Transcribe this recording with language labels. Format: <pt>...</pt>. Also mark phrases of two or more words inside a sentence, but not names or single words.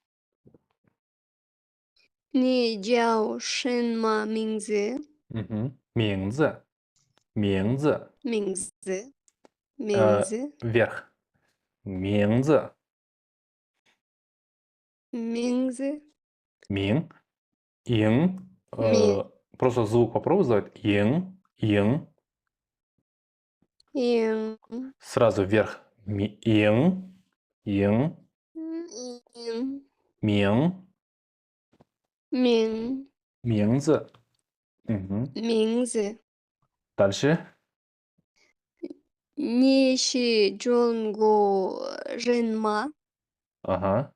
<zh>你叫什么名字？ Мгм. 名字。名字。名字，名字， Вверх. 名字。名字， Мин. Ин. Ми-</zh> <ru>Просто звук попробуй сделать. Ин. Ин.</ru> <zh>影，</zh> <ru>Сразу вверх. Ин. Ин.</ru> <zh>影， Мин. 名，名字。Мгм. 名字。</zh> <ru>Дальше.</ru> <zh>你是中国人吗？</zh> <ru>Ага.</ru>